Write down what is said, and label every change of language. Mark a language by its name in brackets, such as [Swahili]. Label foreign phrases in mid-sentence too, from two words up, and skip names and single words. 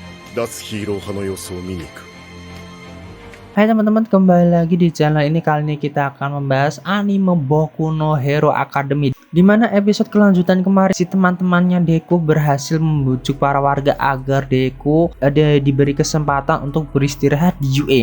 [Japanese] 脱ヒーロー派の様子を見に行く。 [Indonesian] Hai teman-teman, kembali lagi di channel ini. Kali ini kita akan membahas anime Boku no Hero Academy, dimana episode kelanjutan kemarin si teman-temannya Deku berhasil membujuk para warga agar Deku diberi kesempatan untuk beristirahat di UA.